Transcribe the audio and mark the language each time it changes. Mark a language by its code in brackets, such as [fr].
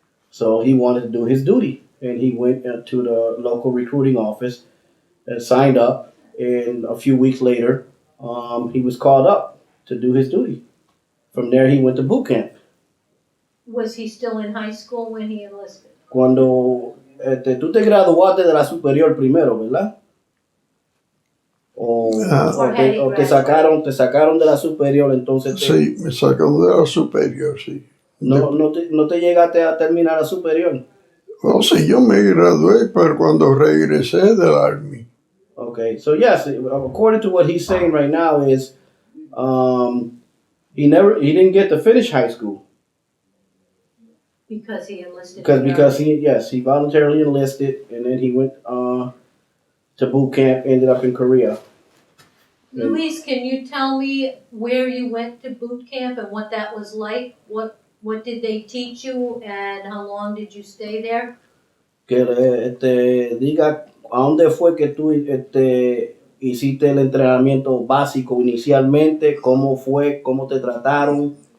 [en] So he wanted to do his duty. And he went to the local recruiting office and signed up. And a few weeks later, he was called up to do his duty. From there, he went to boot camp. Was he still in high school when he enlisted? [es] Cuando tú te graduaste de la superior primero, ¿verdad? O te sacaron de la superior, entonces Sí, me sacaron de la superior, sí. no te llegaste a terminar la superior. Oh, sí, yo me gradué, pero cuando regresé del Army. [en] Okay, so yes, according to what he's saying right now is, he didn't get to finish high school. Because he enlisted. Because he voluntarily enlisted, and then he went to boot camp, ended up in Korea. Luis, can you tell me where you went to boot camp and what that was like? What did they teach you and how long did you stay there? [es] Que diga a dónde fue que tú hiciste el entrenamiento básico inicialmente, cómo fue, cómo te trataron.